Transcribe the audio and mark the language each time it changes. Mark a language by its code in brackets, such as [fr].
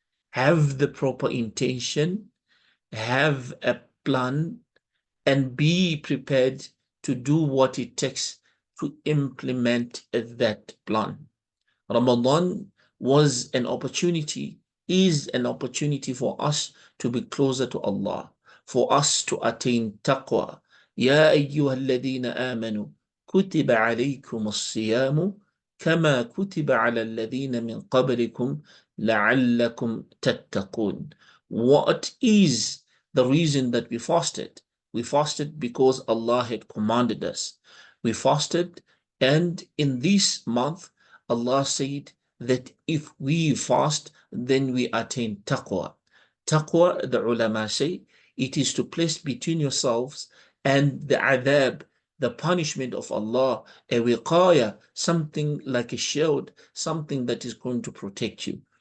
[en] Have the proper intention, have a plan, and be prepared to do what it takes to implement that plan. Ramadan was an opportunity, is an opportunity for us to be closer to Allah, for us to attain taqwa. [ar] يا أيها الذين آمنوا كتب عليكم الصيام كما كتب على الذين من قبلكم لعلكم تتقون. [en] What is the reason that we fasted? We fasted because Allah had commanded us. We fasted, and in this month, Allah said that if we fast, then we attain taqwa. Taqwa, the ulama say, it is to place between yourselves and the adab, the punishment of Allah, a wiqaya, something like a shield, something that is going to protect you.